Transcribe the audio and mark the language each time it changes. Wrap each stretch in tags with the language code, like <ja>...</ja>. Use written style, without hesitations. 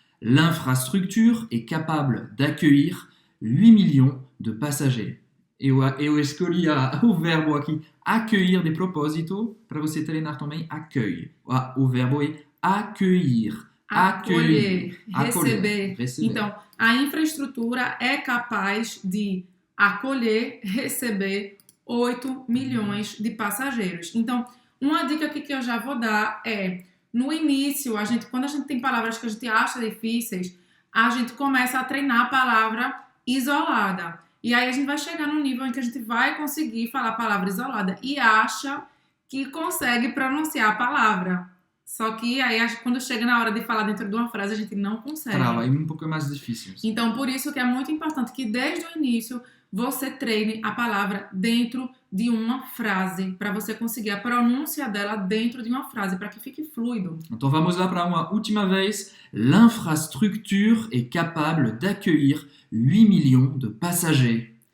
<fr>L'infrastructure est capable d'accueillir 8 millions de passagers.</fr> <pt>Eu escolhi o verbo aqui, accueillir de propósito, para você treinar também accueil. O verbo é accueillir. Acolher, receber. Então, a infraestrutura é capaz de acolher, receber 8 milhões de passageiros. Então, uma dica aqui que eu já vou dar é, no início, quando a gente tem palavras que a gente acha difíceis, a gente começa a treinar a palavra isolada. E aí a gente vai chegar num nível em que a gente vai conseguir falar a palavra isolada e acha que consegue pronunciar a palavra. Só que aí, quando chega na hora de falar dentro de uma frase, a gente não consegue. Trava, é um pouco mais difícil. Então, por isso que é muito importante que desde o início você treine a palavra dentro de uma frase, para você conseguir a pronúncia dela dentro de uma frase, para que fique fluido. Então vamos lá para uma última vez.</pt> <fr>L'infrastructure est capable d'accueillir 8 millions de passagers.</fr>